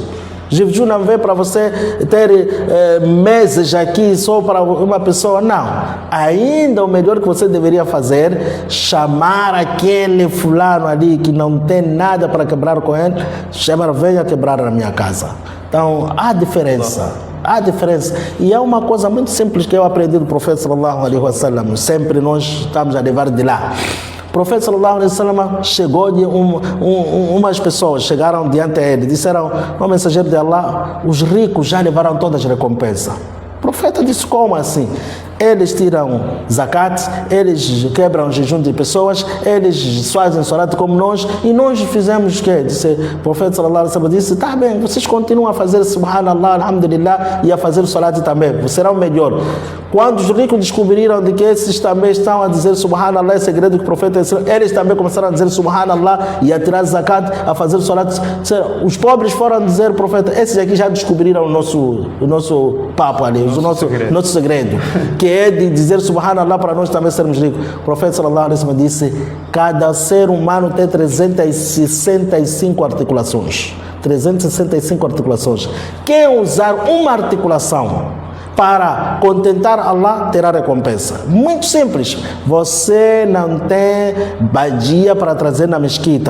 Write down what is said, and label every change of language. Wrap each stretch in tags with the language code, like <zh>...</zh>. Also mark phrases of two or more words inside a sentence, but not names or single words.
<pt>Jejum não vem para você ter meses aqui só para uma pessoa, não. Ainda o melhor que você deveria fazer, chamar aquele fulano ali que não tem nada para quebrar com ele, venha quebrar na minha casa. Então, há diferença. E é uma coisa muito simples que eu aprendi do profeta</pt> <ar>صلى الله عليه وسلم.</ar> <pt>Sempre nós estamos a levar de lá. O profeta</pt> <ar>صلى الله عليه وسلم</ar> <pt>chegou de umas pessoas, chegaram diante dele, disseram, o mensageiro de Allah, os ricos já levaram todas as recompensas. O profeta disse, como assim? Eles tiram zakat, eles quebram o jejum de pessoas, eles fazem salat como nós, e nós fizemos o quê? O profeta</pt> <ar>صلى الله عليه وسلم</ar> <pt>disse, tá bem, vocês continuam a fazer</pt> <ar>سبحان الله، الحمد لله,</ar> <pt>e a fazer salat também, serão melhor. Quando os ricos descobriram de que esses também estão a dizer subhanallah, é segredo que o profeta ensinou, eles também começaram a dizer subhanallah e a tirar zakat, a fazer salat. Os pobres foram dizer, profeta, esses aqui já descobriram o nosso papo ali, o nosso segredo, que é de dizer subhanallah para nós também sermos ricos. O profeta</pt> <ar>صلى الله عليه وسلم</ar> <pt>disse, cada ser humano tem 365 articulações. 365 articulações. Quem usar uma articulação para contentar Allah, terá recompensa. Muito simples. Você não tem badia para trazer na mesquita.</pt>